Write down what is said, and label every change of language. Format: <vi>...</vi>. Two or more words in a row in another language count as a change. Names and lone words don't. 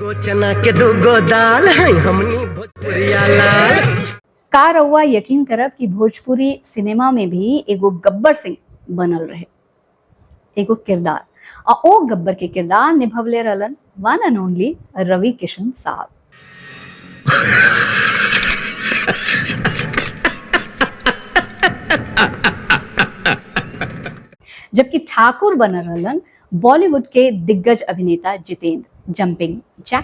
<bho>चना के दूगो दाल है हमनी भोजपुरिया लाल। का रउआ यकीन करब कि भोजपुरी सिनेमा में भी एगो गब्बर सिंह बनल रहे, एगो किरदार, और ओ गब्बर के किरदार निभवले रहलन</bho> <en>one and only</en> <bho>रवि किशन साहब। जबकि ठाकुर बनल रहलन बॉलीवुड के दिग्गज अभिनेता जितेंद्र जंपिंग जैक।</bho>